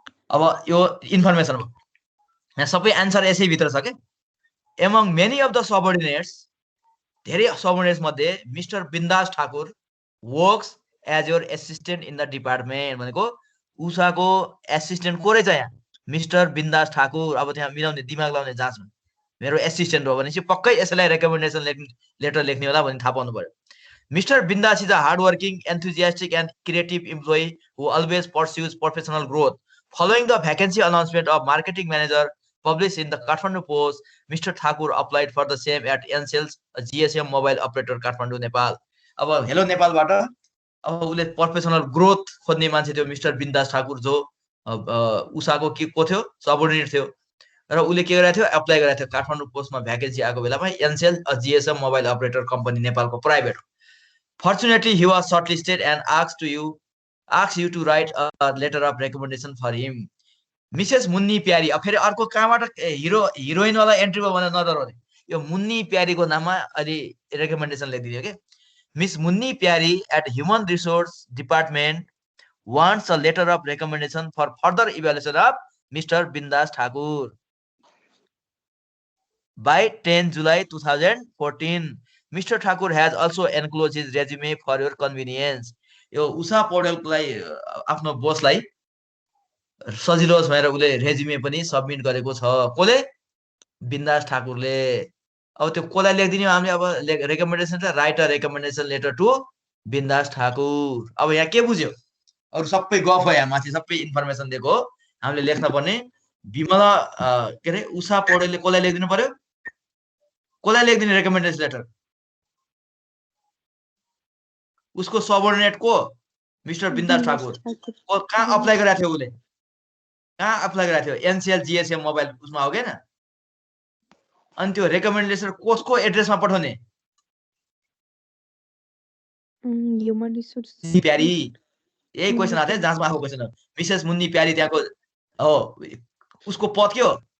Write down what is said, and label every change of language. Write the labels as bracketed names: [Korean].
[Nepali] अब यो इन्फर्मेसन हो यहाँ सबै एन्सर यसैभित्र छ क्या [English] among many of the subordinates [Nepali] धेरै सबअर्डिनेट्स मध्ये [English] mister Bindas Thakur works as your assistant in the department [Nepali] भनेको उषाको एसिस्टेन्ट को रहेछ यहाँ मिस्टर बिन्दास ठाकुर अब त्यहाँ मिलाउने दिमाग लाउने जाँचमा मेरो एसिस्टेन्ट हो भनेपछि पक्कै यसैलाई रेकमेन्डेसन लेटर लेख्ने होला भन्ने थाहा पाउनु पर्यो Mr. [English] Bindas is a hardworking, enthusiastic, and creative employee who always pursues professional growth. Following the vacancy announcement of marketing manager published in the Kathmandu Post, Mr. Thakur applied for the same at Ncell's, a GSM mobile operator, Kathmandu, Nepal. [Nepali] अब hello नेपालबाट अब उसले professional growth खोज्ने मान्छे थियो mister बिन्दास Thakur जो उषाको को थियो सबअर्डिनेट थियो र उसले के गरेको थियो एप्लाई गरेको थियो काठमाडौँ पोस्टमा भ्याकेन्सी आएको बेलामा Ncell GSM mobile operator company नेपालको private [English] Fortunately, he was shortlisted and asked you to write a letter of recommendation for him. [Nepali] Mrs Munni प्यारी अब फेरि अर्को कहाँबाट हिरोइन वाला एन्ट्री भयो भने नडराउने यो मुन्नी प्यारीको नाममा अलि रेकमेन्डेसन लेखिदियो के मिस मुन्नी प्यारी [English] At human resource department wants a letter of recommendation for further evaluation of Mr. Bindas Thakur by 10 July 2014. Mr. Thakur has also enclosed his resume for your convenience. [Nepali] यो उषा पौडेललाई आफ्नो बोसलाई सजिलो होस् भनेर उसले रेज्युमे पनि सबमिट गरेको छ कसले बिन्दास ठाकुरले अब त्यो कसलाई लेखिदिने हामीले अब रेकमेन्डेसन चाहिँ [English] write a recommendation letter to Bindas Thakur [Nepali] अब यहाँ के बुझ्यो अरू सबै गफ हो यहाँ माथि सबै इन्फर्मेसन दिएको हो हामीले लेख्न पर्ने विमला के अरे उषा पौडेलले कसलाई लेखिदिनु पर्यो कसलाई लेखिदिने रेकमेन्डेसन लेटर? उसको सबअर्डिनेट को मिस्टर बिन्दास ठाकुर। कहाँ अप्लाई गरेको थियो उसले? कहाँ अप्लाई गरेको थियो? एनसिएल जिएसएम मोबाइल उसमा हो क्या? अनि त्यो रेकमेन्डेसन कसको एड्रेसमा पठाउने? [English] human resource [Nepali] प्यारी। यही क्वेसन आएको थियो जाँचमा आएको क्वेसन हो। मिसेस मुन्नी प्यारी त्यहाँको हो। उसको पद के हो?